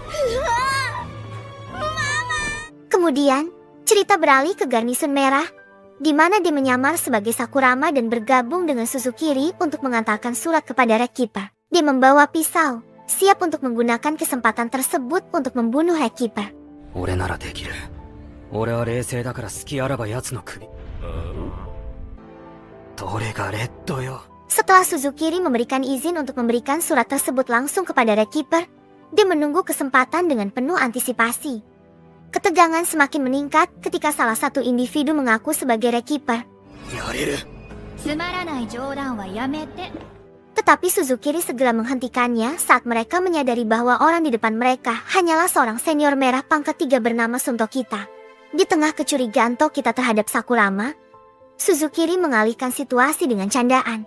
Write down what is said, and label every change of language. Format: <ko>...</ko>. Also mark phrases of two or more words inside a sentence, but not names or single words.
<id>Kemudian, cerita beralih ke Garnison Merah, di mana dia menyamar sebagai Sakurama dan bergabung dengan Suzukiri untuk mengantarkan surat kepada Red Keeper. Dia membawa pisau, siap untuk menggunakan kesempatan tersebut untuk membunuh Red Keeper.</id> <ja>俺ならできる。俺は冷静だから隙あらば奴の首。どれがレッドよ。</ja> <id>Setelah Suzukiri memberikan izin untuk memberikan surat tersebut langsung kepada Red Keeper, dia menunggu kesempatan dengan penuh antisipasi. Ketegangan semakin meningkat ketika salah satu individu mengaku sebagai Red Keeper.</id> <ja>やれる。つまらない冗談はやめて。</ja> <id>Tetapi Suzukiri segera menghentikannya saat mereka menyadari bahwa orang di depan mereka hanyalah seorang senior merah pangkat 3 bernama Suntokita. Di tengah kecurigaan Tokita terhadap Sakurama, Suzukiri mengalihkan situasi dengan candaan.</id>